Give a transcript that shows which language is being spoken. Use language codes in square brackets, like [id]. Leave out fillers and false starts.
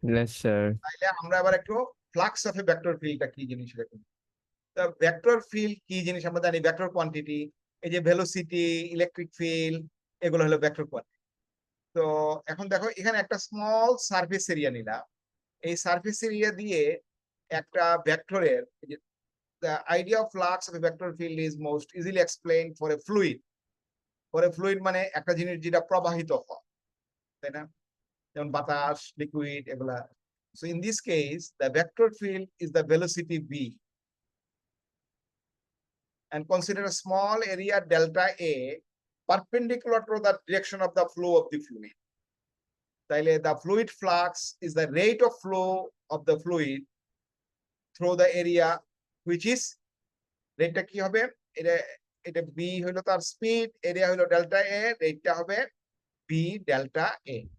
[en] Yes, sir. [bn] তাইলে আমরা এবার একটু ফ্লাক্স অফ এ ভেক্টর ফিল্ডটা কি জিনিস দেখুন। তো ভেক্টর ফিল্ড কি জিনিস আমরা জানি, ভেক্টর কোয়ান্টিটি। এই যে ভেলোসিটি, ইলেকট্রিক ফিল্ড, এগুলো হলো ভেক্টর কোয়ান্টিটি। তো এখন দেখো এখানে একটা স্মল সারফেস এরিয়া নিলাম। এই সারফেস এরিয়া দিয়ে একটা ভেক্টরের, [en] the idea of flux of a vector field is most easily explained for a fluid. For a fluid [bn] মানে একটা জিনিস যেটা প্রবাহিত হয়, তাই না? যেমন বাতাস, লিকুইড, এগুলা। [en] So in this case, the vector field is the velocity v. And consider a small area delta A perpendicular to the direction of the flow of the fluid. [bn] তাইলে [en] the fluid flux is the rate of flow of the fluid through the area which is, [bn] রেটটা কি হবে? এটা এটা B হলো তার speed, area হলো delta এ, রেটটা হবে বি ডেল্টা এ।